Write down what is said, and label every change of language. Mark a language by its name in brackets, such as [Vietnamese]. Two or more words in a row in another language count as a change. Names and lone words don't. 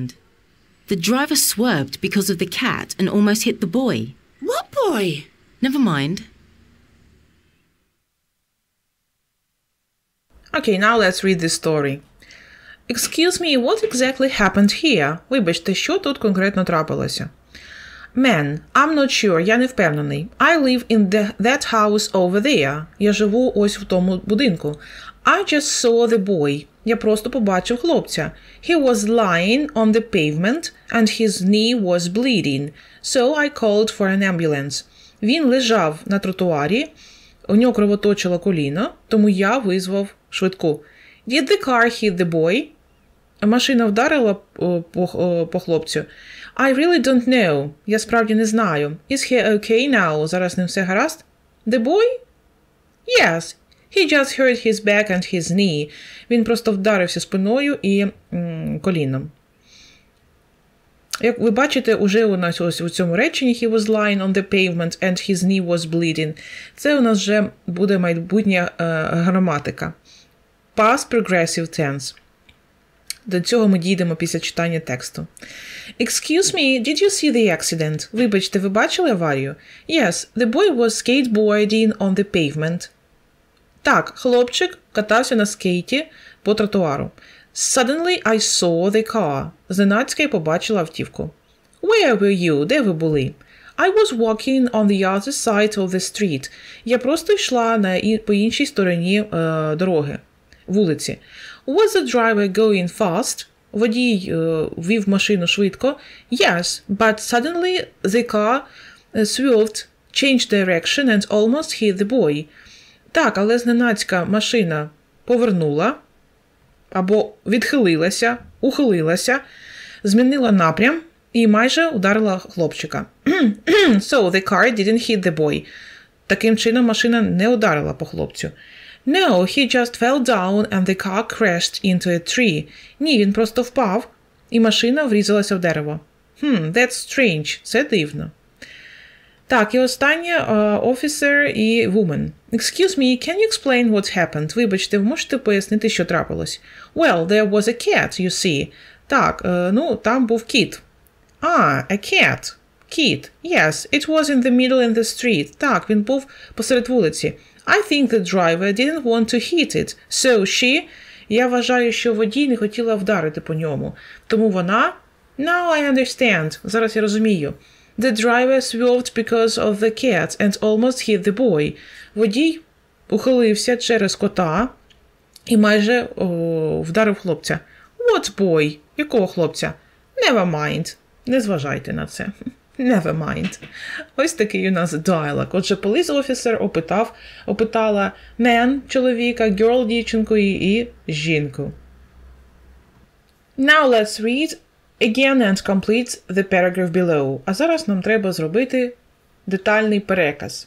[English] The driver swerved because of the cat and almost hit the boy. What boy? Never mind. Okay, now let's read this story. Excuse me, what exactly happened here? [Ukrainian] Вибачте, що тут конкретно трапилося? [English] Man, I'm not sure, [Ukrainian] я не впевнений. [English] I live in that house over there. [Ukrainian] Я живу ось в тому будинку. [English] I just saw the boy. [Ukrainian] Я просто побачив хлопця. [English] He was lying on the pavement and his knee was bleeding. So I called for an ambulance. [Ukrainian] Він лежав на тротуарі, у нього кровоточило коліно, тому я визвав швидку. [English] Did the car hit the boy? [Ukrainian] Машина вдарила по хлопцю. [English] I really don't know. [Ukrainian] Я справді не знаю. [English] Is he okay now? [Ukrainian] Зараз з ним все гаразд? [English] The boy? Yes. He just hurt his back and his knee. [Ukrainian] Він просто вдарився спиною і коліном. Як ви бачите, уже у нас ось у цьому реченні [English] he was lying on the pavement and his knee was bleeding. [Ukrainian] Це у нас вже буде майбутня граматика. [English] Past progressive tense. [Ukrainian] До цього ми дійдемо після читання тексту. [English] Excuse me, did you see the accident? [Ukrainian] Вибачте, ви бачили аварію? [English] Yes, the boy was skateboarding on the pavement. [Ukrainian] Так, хлопчик катався на скейті по тротуару. [English] Suddenly I saw the car. [Ukrainian] Зненацька я побачила автівку. [English] Where were you? [Ukrainian] Де ви були? [English] I was walking on the other side of the street. [Ukrainian] Я просто йшла по іншій стороні дороги, вулиці. [English] Was the driver going fast? [Ukrainian] Водій вів машину швидко. [English] Yes, but suddenly the car swerved, changed direction and almost hit the boy. [Ukrainian] Так, але зненацька машина повернула, або відхилилася, ухилилася, змінила напрям і майже ударила хлопчика. [English] So the car didn't hit the boy. [Ukrainian] Таким чином машина не ударила по хлопцю. [English] No, he just fell down and the car crashed into a tree. [Ukrainian] Ні, він просто впав, і машина врізалася в дерево. [English] That's strange. [Ukrainian] Це дивно. Так, і останнє officer і woman. [English] Excuse me, can you explain what happened? [Ukrainian] Вибачте, ви можете пояснити, що трапилось? [English] Well, there was a cat, you see. [Ukrainian] Так, там був кіт. [English] A cat. Кіт. Yes, it was in the middle in the street. [Ukrainian] Так, він був посеред вулиці. [English] I think the driver didn't want to hit it, so she... [Ukrainian] Я вважаю, що водій не хотіла вдарити по ньому. Тому вона... [English] Now I understand. [Ukrainian] Зараз я розумію. [English] The driver swerved because of the cat and almost hit the boy. [Ukrainian] Водій ухилився через кота і майже вдарив хлопця. [English] What boy? [Ukrainian] Якого хлопця? [English] Never mind. [Ukrainian] Не зважайте на це. [English] Never mind. [Ukrainian] Ось такий у нас діалог. Отже, [English] police officer [Ukrainian] опитала man, чоловіка, girl, дівчинку і жінку. [English] Now let's read again and complete the paragraph below. [Ukrainian] А зараз нам треба зробити детальний переказ.